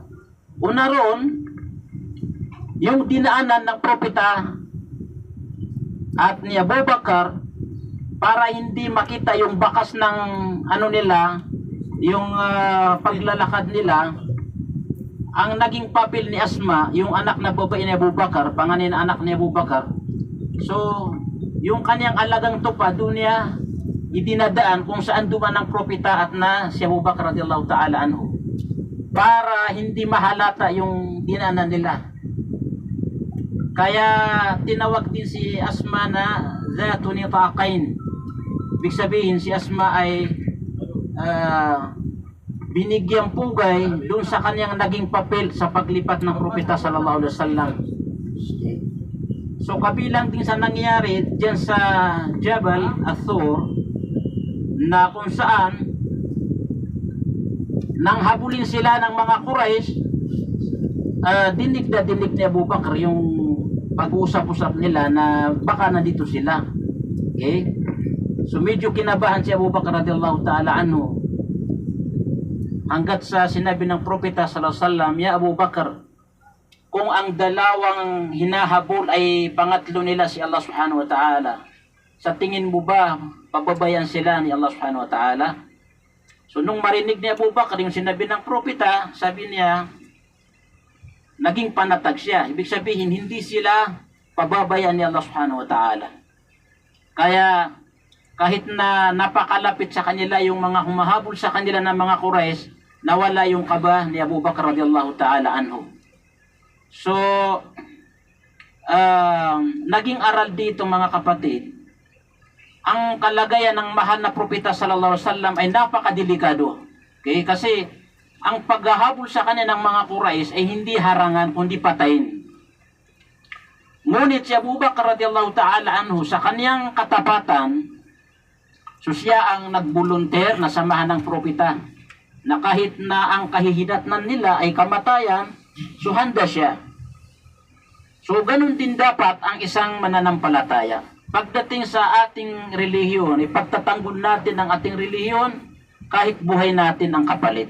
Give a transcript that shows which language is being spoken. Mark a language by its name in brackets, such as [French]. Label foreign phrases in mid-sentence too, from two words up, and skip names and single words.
[Filipino] Una roon, yung dinaanan ng propeta at ni Abu Bakar para hindi makita yung bakas ng nila, yung paglalakad nila, ang naging papel ni Asma, yung anak na babae ni Abu Bakar, panganay na anak ni Abu Bakar. So, yung kanyang alagang tupa, doon niya idinadaan kung saan duman ng propeta at na si Abu Bakar [Arabic] رضي الله تعالى عنه, [Filipino] para hindi mahalata yung dinaanan nila. Kaya tinawag din si Asma na Zatu Nitaqain. Ibig sabihin si Asma ay binigyang pugay doon sa kanyang naging papel sa paglipat ng propeta [Arabic] صلى الله عليه وسلم. [Filipino] So kabilang din sa nangyari diyan sa Jabal al-Thur, na kung saan nang habulin sila ng mga Quraysh, dinig na dinig ni Abu Bakar yung pag-uusap-usap nila na baka nandito sila. Okay? So medyo kinabahan si Abu Bakar [Arabic] رضي الله تعالى عنه, [Filipino] hanggat sa sinabi ng propeta [Arabic] صلى الله عليه وسلم, [Filipino] ya Abu Bakar, kung ang dalawang hinahabol ay pangatlo nila si Allah [Arabic] سبحانه وتعالى, [Filipino] sa tingin mo ba pababayan sila ni Allah [Arabic] سبحانه وتعالى? [Filipino] So nung marinig ni Abu Bakar yung sinabi ng propeta, sabi niya, naging panatag siya. Ibig sabihin, hindi sila pababayan ni Allah [Arabic] سبحانه وتعالى. [Filipino] Kaya kahit na napakalapit sa kanila yung mga humahabol sa kanila ng mga Quraysh, nawala yung kaba ni Abu Bakar [Arabic] رضي الله تعالى عنه. [Filipino] So naging aral dito mga kapatid, ang kalagayan ng mahal na propeta [Arabic] صلى الله عليه وسلم [Filipino] ay napakadelikado. Okay? Kasi ang paghahabol sa kanya ng mga Quraysh ay hindi harangan kundi patayin. Ngunit si Abu Bakar [Arabic] رضي الله تعالى عنه [Filipino] sa kanyang katapatan, so siya ang nagbolunteer na samahan ng propeta na kahit na ang kahihinatnan nila ay kamatayan, so handa siya. So ganun din dapat ang isang mananampalataya. Pagdating sa ating relihiyon, ipagtatanggol natin ang ating relihiyon kahit buhay natin ang kapalit.